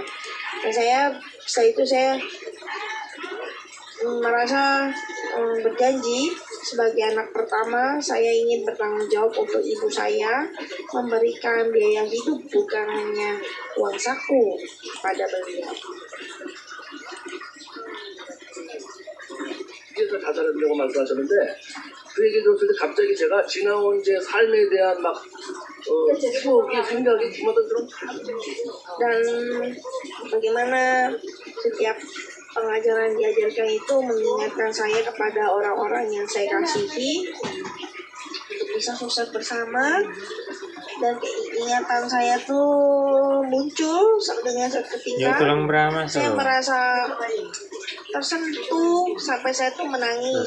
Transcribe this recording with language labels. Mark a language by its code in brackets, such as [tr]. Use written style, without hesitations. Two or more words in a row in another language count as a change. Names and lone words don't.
[id] Dan setelah itu saya merasa berjanji sebagai anak pertama saya ingin bertanggung jawab untuk ibu saya, memberikan biaya hidup bukan hanya uang saku pada beliau. [ko] 그래서 자살하려고 말씀하셨는데 그 얘기 들었을 때 갑자기 제가 지나온 제 삶에 대한 막 추억이 생각이 주마다 그런 [id] Dan bagaimana setiap pengajaran diajarkan itu mengingatkan saya kepada orang-orang yang saya kasihi untuk bisa sukses bersama, dan ingatan saya tuh muncul dengan seketika saya merasa tersentuh sampai saya tuh menangis.